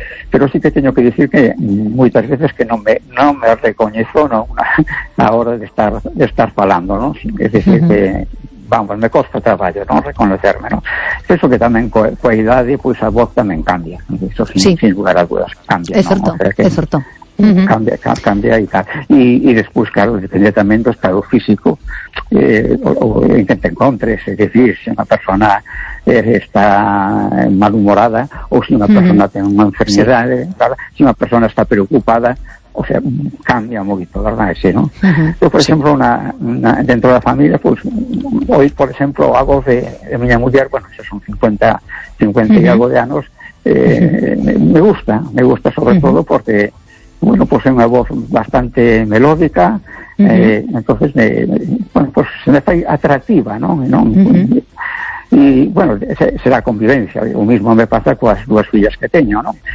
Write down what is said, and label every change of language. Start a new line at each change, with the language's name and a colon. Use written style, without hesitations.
Galician: Pero sí que teño que decir que moitas veces que non me recoñezo, ¿no? A hora de estar falando, ¿no? Es decir, que vamos, me costa traballo, ¿no?
Spanish: Reconocerme, ¿no?
Galician: Eso que tamén coa idade, pues a voz tamén cambia,
Spanish: eso sin lugar a dudas cambia,
Galician: ¿no? É certo.
Spanish: Cambia y tal. Y después, claro, depende también del estado físico en que te encontres. Es decir, si una persona está malhumorada o si una persona tiene una enfermedad, sí, si una persona está preocupada, o sea, cambia mucho, ¿verdad? Sí, ¿no? Yo, por ejemplo, una dentro de la familia, pues hoy, por ejemplo, hago de mi mujer, bueno, ya son 50 y algo de años, me gusta sobre todo porque, bueno, pues
Galician: é unha voz bastante melódica, entonces pues se me fai atractiva,
Spanish: ¿no? Y bueno, será convivencia, o mismo me pasa
Galician: coas dúas fillas que teño,
Spanish: ¿no?